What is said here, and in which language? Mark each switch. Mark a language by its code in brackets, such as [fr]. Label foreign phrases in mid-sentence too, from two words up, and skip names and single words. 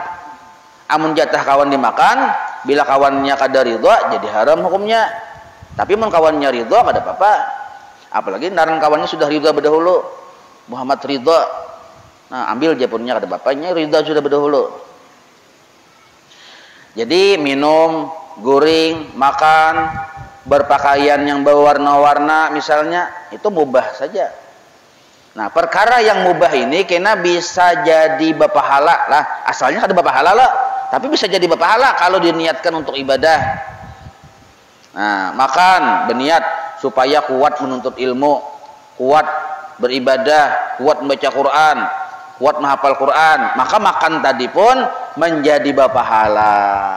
[bjn] Amun jatah kawan dimakan, bila kawannya kada ridha jadi haram hukumnya. Tapi mun kawannya ridha kada apa-apa. Apalagi naran kawannya sudah ridha berdahulu. Muhammad ridha. Nah, ambil japunnya kada bapaknya ridha sudah berdahulu. Jadi minum, guring, makan, [id] berpakaian yang berwarna-warna misalnya itu mubah saja. [bjn] Nah, perkara yang mubah ini kena bisa jadi bapahala lah. Asalnya kada bapahala lah, tapi bisa jadi bapahala kalau diniatkan untuk ibadah. [id] Nah, makan berniat supaya kuat menuntut ilmu, kuat beribadah, kuat membaca Quran, kuat menghafal Quran. [bjn] Maka makan tadi pun menjadi bapahala.